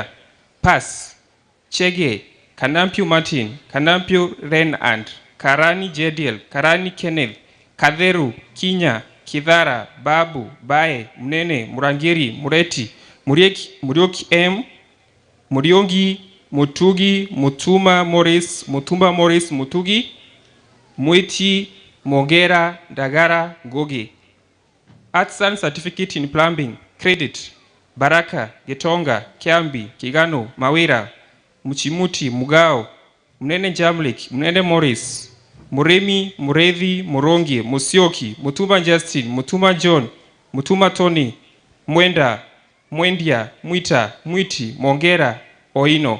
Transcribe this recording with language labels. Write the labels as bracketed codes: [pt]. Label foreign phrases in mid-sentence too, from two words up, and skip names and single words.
[en] Pass. Chege, Kanampio Martin, Kanampio Renand, Karani Jediel, Karani Kenneth, Katheru, Kinya, Kidhara, Babu, Bae, Munene, Murangiri, Mureti, Murioki M, Muriongi, Mutugi, Mutuma Morris, Mutumba Morris, Mutugi, Mwiti, Mogera, Dagara, Gogi. Artisan certificate in plumbing. Credit. Baraka, Getonga, Kiambi, Kigano, Mawira, Muchimuti, Mugao, Munene Jamlik, Munene Morris, Muremi, Mureithi, Murongi, Musioki, Mutuma Justin, Mutuma John, Mutuma Tony, Mwenda, Mwendia, Mwita, Mwiti, Mongera, Oino.